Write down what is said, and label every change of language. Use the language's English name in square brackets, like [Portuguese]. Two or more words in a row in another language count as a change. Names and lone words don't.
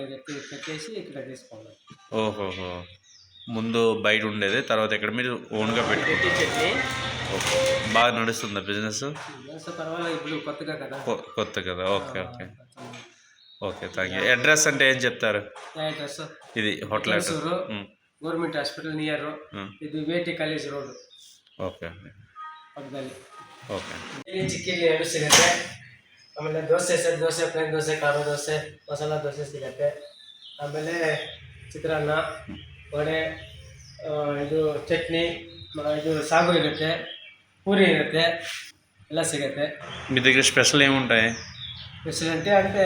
[Telugu] ఓహోహో, ముందు బయట ఉండేది, తర్వాత ఇక్కడ మీరు ఓన్గా పెట్టుకున్నారు. ఓకే, బాగా నడుస్తుందా బిజినెస్? కొత్త కదా. [English] okay okay okay, thank you. [Telugu] అడ్రస్ అంటే ఏం చెప్తారు? ఇది [English] hotel address government hospital near, [Telugu] ఇది వేటి [English] college road. okay okay. [Kannada] ಚಿಕ್ಕಿಲಿ 2 ಸಿಗುತ್ತೆ. ಆಮೇಲೆ ದೋಸೆ, ಸೆಟ್ ದೋಸೆ, ಪ್ಲೇನ್ ದೋಸೆ, ಖಾರ ದೋಸೆ, ಮಸಾಲ ದೋಸೆ ಸಿಗುತ್ತೆ. ಆಮೇಲೆ ಚಿತ್ರಾನ್ನ, ವಡೆ, ಇದು ಚಟ್ನಿ, ಇದು ಸಾಗು ಇರುತ್ತೆ, పూరి ఇರುತ್ತೆ, ಎಲ್ಲ ಸಿಗುತ್ತೆ. [Telugu] మీ దగ్గర స్పెషల్ ఏముంటాయి? స్పెషల్ అంటే